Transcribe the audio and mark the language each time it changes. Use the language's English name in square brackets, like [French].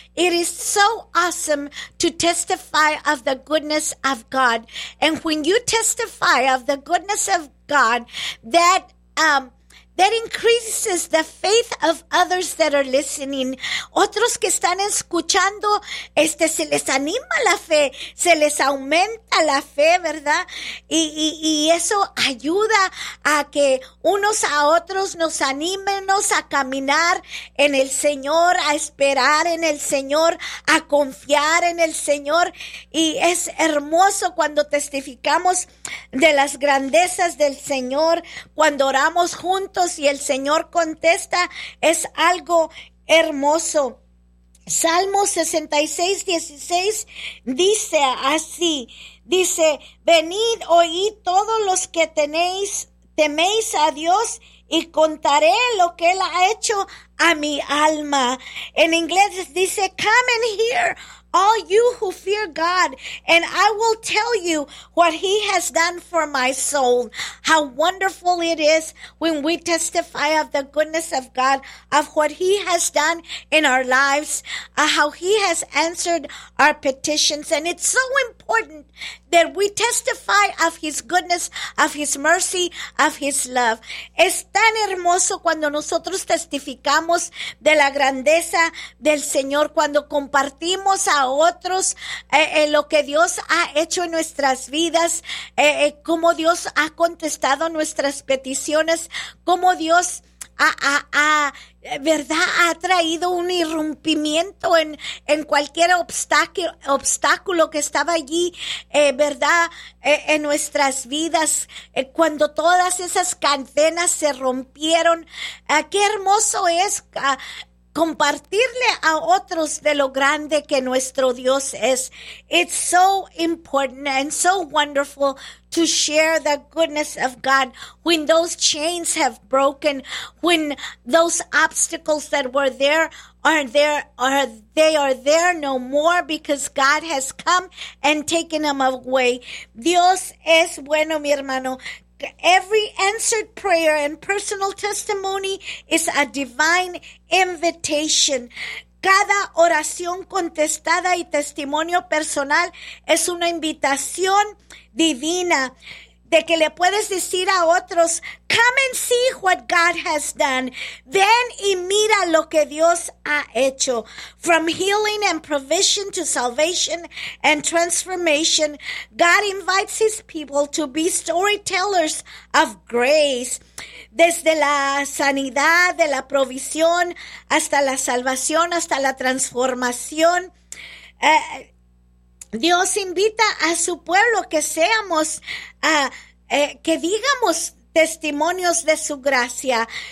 [English] It is so awesome to testify of the goodness of God. And when you testify of the goodness of God, that increases the faith of others that are listening. [Spanish] Otros que están escuchando, se les anima la fe, se les aumenta la fe, ¿verdad? Y eso ayuda a que unos a otros nos animemos a caminar en el Señor, a esperar en el Señor, a confiar en el Señor. Y es hermoso cuando testificamos de las grandezas del Señor, cuando oramos juntos y el Señor contesta, es algo hermoso. Salmo 66, 16 dice así, dice: venid, oíd todos los que teméis a Dios, y contaré lo que Él ha hecho a mi alma. En inglés dice: [English] come and hear, all you who fear God, and I will tell you what He has done for my soul. How wonderful it is when we testify of the goodness of God, of what He has done in our lives, how He has answered our petitions. And it's so important that we testify of His goodness, of His mercy, of His love. [Spanish] Es tan hermoso cuando nosotros testificamos de la grandeza del Señor, cuando compartimos a otros lo que Dios ha hecho en nuestras vidas, cómo Dios ha contestado nuestras peticiones, cómo Dios ha traído un irrumpimiento en cualquier obstáculo que estaba allí, en nuestras vidas, cuando todas esas cadenas se rompieron. Qué hermoso es compartirle a otros de lo grande que nuestro Dios es. [English] It's so important and so wonderful to share the goodness of God when those chains have broken, when those obstacles that were there are there no more, because God has come and taken them away. [Spanish] Dios es bueno, mi hermano. [English] Every answered prayer and personal testimony is a divine invitation. [Spanish] Cada oración contestada y testimonio personal es una invitación divina de que le puedes decir a otros, [English] come and see what God has done. [Spanish] Ven y mira lo que Dios ha hecho. [English] From healing and provision to salvation and transformation, God invites His people to be storytellers of grace. [Spanish] Desde la sanidad, de la provisión, hasta la salvación, hasta la transformación, Dios invita a su pueblo que seamos, que digamos testimonios de su gracia.